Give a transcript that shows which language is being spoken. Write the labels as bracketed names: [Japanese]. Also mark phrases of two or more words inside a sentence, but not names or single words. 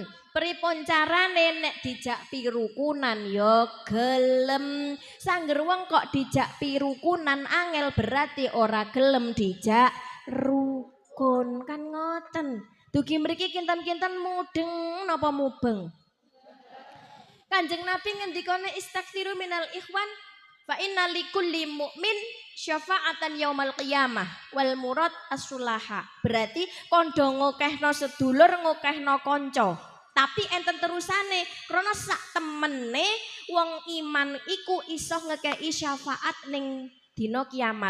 [Javanese] Pripun carane nek dijak pirukunan ya gelem. Sangger wong kok dijak pirukunan angel berarti ora gelem dijak rukun. Kan ngoten. Dugi mriki kinten-kinten mudeng napa mubeng? Kanjeng Nabi ngendikane [Arabic] استكثروا من الإخوان فإن لكل مؤمن شفاعة يوم القيامة والمراد الصلحاء. [Javanese] Berarti kondo ngokehno sedulur, ngokehno kanca. Tapi enten terusane krana sak temene wong iman iku iso ngekei syafaat ning dina kiamat.